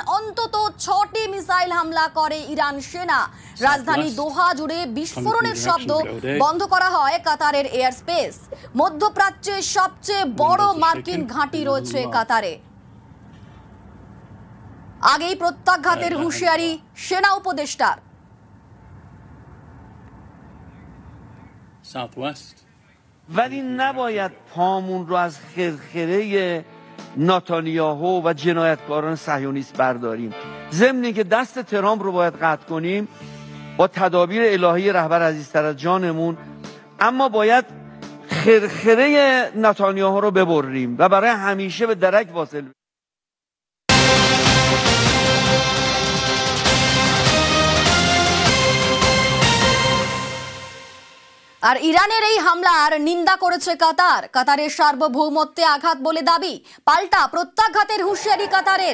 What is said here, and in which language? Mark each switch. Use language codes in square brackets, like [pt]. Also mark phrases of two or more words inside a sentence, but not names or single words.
[bn] অন্তত 6টি মিসাইল হামলা করে ইরান সেনা। রাজধানী দোহা জুড়ে বিস্ফোরণের শব্দ বন্ধ করা হয় কাতারের [en] air space. [bn] মধ্যপ্রাচ্যের সবচেয়ে বড় মার্কিন ঘাঁটি রয়েছে কাতারে। আগেই প্রত্যাঘাতের হুঁশিয়ারি সেনা উপদেষ্টার। [fa] ولی نباید پامون رو از خرخره نتانیاهو و جنایتکاران صهیونیست برداریم. ضمن اینکه دست ترامپ رو باید قطع کنیم با تدابیر الهی رهبر عزیزتر از جانمون، اما باید خرخره نتانیاهو رو ببریم و برای همیشه به درک واصل. [bn] আর ইরানের এই হামলার নিন্দা করেছে কাতার। কাতারের সার্বভৌমত্বে আঘাত বলে দাবি, পাল্টা প্রত্যাঘাতের হুঁশিয়ারি কাতারের।